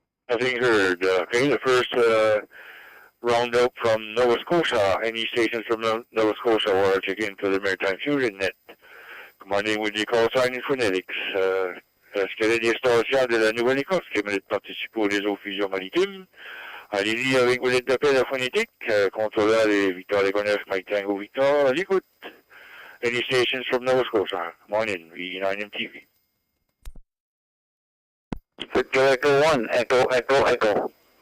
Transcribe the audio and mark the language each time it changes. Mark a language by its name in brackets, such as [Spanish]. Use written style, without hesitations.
[English] Nothing heard. Okay, the first roundup from Nova Scotia. Any stations from Nova Scotia want to check in for the Maritime Fusion Net? Commanding with the call sign in phonetics. [French] Est-ce qu'il y a des stations de la Nouvelle-Écosse qui veulent participer au réseau Fusion Maritime? Allez-y avec vos lettres d'appel à phonétique. Contrôleur et Victor Legonef, Mike Tango Victor, à l'écoute. [English] Any stations from Nova Scotia? Come on in, V9MTV. Victor Echo 1, Echo, Echo, Echo.